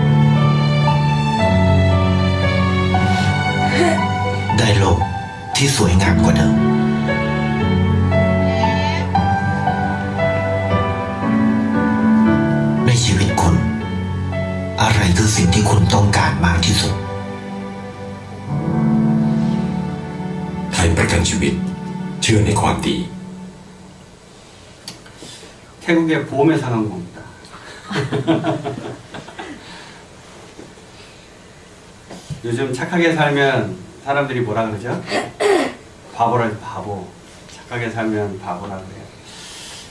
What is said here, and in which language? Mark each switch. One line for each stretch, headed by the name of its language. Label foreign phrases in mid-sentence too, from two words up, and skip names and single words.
Thai: ได้โลกที่สวยงามกว่าเดิม ในชีวิตคุณ อะไรคือสิ่งที่คุณต้องการมากที่สุด ไทยประกันชีวิตเชื่อในความดี
Korean: 태국의 보험회 상황입니다. 요즘 착하게 살면 사람들이 뭐라 그러죠? 바보라 바보. 착하게 살면 바보라 그래요.